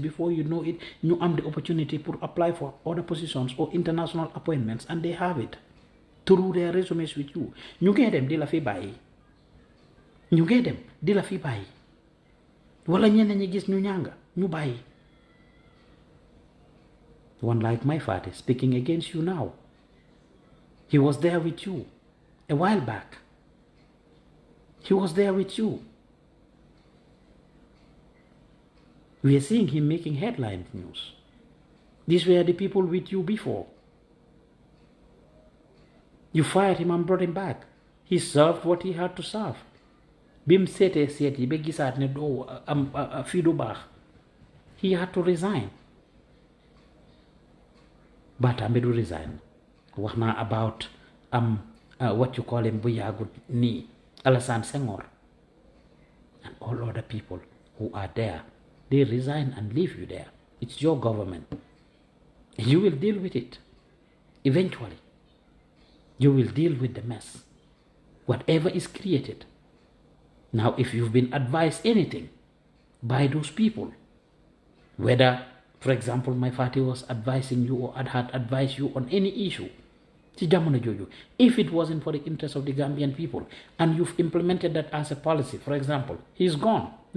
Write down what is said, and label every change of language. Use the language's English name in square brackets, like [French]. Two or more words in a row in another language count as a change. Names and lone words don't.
[English] Before you know it, you have the opportunity to apply for other positions or international appointments, and they have it through their resumes with you. You get them, [Wolof] de la fi bayi. [English] You get them, [Wolof] de la fi bayi. Wala ñenn ñi gis ñu ñanga, ñu bayi. [English] One like my father speaking against you now. He was there with you a while back. He was there with you. We are seeing him making headline news. These were the people with you before. You fired him and brought him back. He served what he had to serve. [Wolof] Bim seetee seet yi ba gisaat ne doo am fii du baax, [English] he had to resign. [Wolof] Batambe du resign. Wax naa [English] about what you call him [Wolof] bu yaagut nii [English] Alassane Senghor and all other people who are there. They resign and leave you there. It's your government. You will deal with it. Eventually, you will deal with the mess. Whatever is created. Now, if you've been advised anything by those people, whether, for example, my party was advising you or had advised you on any issue, if it wasn't for the interest of the Gambian people and you've implemented that as a policy, for example, he's gone.